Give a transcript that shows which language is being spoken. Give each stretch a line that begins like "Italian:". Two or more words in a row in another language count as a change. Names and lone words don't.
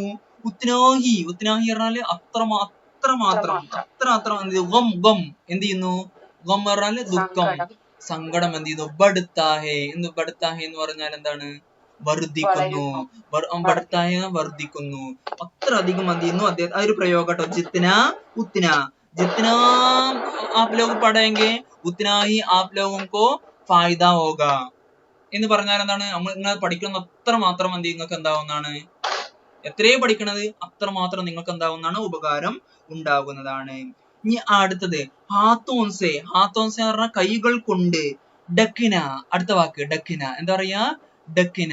Malayalam: ഉത്തനാഹി പറഞ്ഞാല് അത്രമാത്രം എന്ത് ചെയ്യുന്നു, ഗം പറഞ്ഞാല് ദുഃഖം, സങ്കടം എന്ത് ചെയ്യുന്നു. ബഡ്താഹെ എന്ന് പറഞ്ഞാൽ എന്താണ്, വർദ്ധിക്കുന്നു. വർദ്ധിക്കുന്നു, അത്രയധികം എന്ത് ചെയ്യുന്നു അദ്ദേഹം. അതൊരു പ്രയോഗം കേട്ടോ.
Hindi: जितना आप लोग पढ़ेंगे उतना ही आप लोगों को फायदा होगा
Malayalam: എന്ന് പറഞ്ഞാൽ എന്താണ്, നിങ്ങൾ പഠിക്കുന്ന അത്രമാത്രം എന്ത് നിങ്ങൾക്ക് എന്താവുന്നതാണ്, എത്രയും പഠിക്കണത് അത്രമാത്രം നിങ്ങൾക്ക് എന്താവുന്നതാണ്, ഉപകാരം ഉണ്ടാകുന്നതാണ്. ഇനി അടുത്തത് ഹാത്തോൻസെ എന്ന് പറഞ്ഞാൽ കൈകൾ കൊണ്ട്. ഡക്കിന, അടുത്ത വാക്ക് ഡക്കിന. എന്താ പറയാ, ഡക്കിന.